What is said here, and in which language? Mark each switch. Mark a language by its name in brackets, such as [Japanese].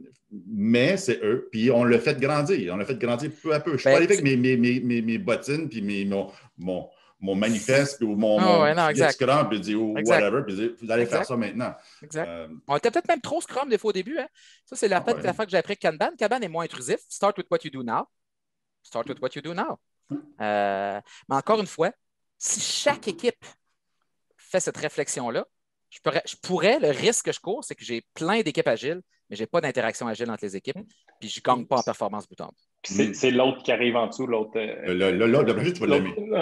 [French] Mais c'est eux. Puis on l'a fait grandir. On l'a fait grandir peu à peu. Je suis pas arrivé avec mes bottines, puis mon manifeste, ou mon Scrum, puis dire whatever, puis vous allez faire ça maintenant. Exact. On était peut-être même trop Scrum des fois au début. Hein? Ça, c'est la fois que j'ai appris avec Kanban. Kanban est moins intrusif. [English] Start with what you do now. Start with what you do now. [French] Mais encore une fois, si chaque équipe fait cette réflexion-là, le risque que je cours, c'est que j'ai plein d'équipes agiles, mais je n'ai pas d'interaction agile entre les équipes, puis je ne gagne pas en performance bout en bout. C'est l'autre qui arrive en dessous, l'autre. L'autre, tu vas l'aimer.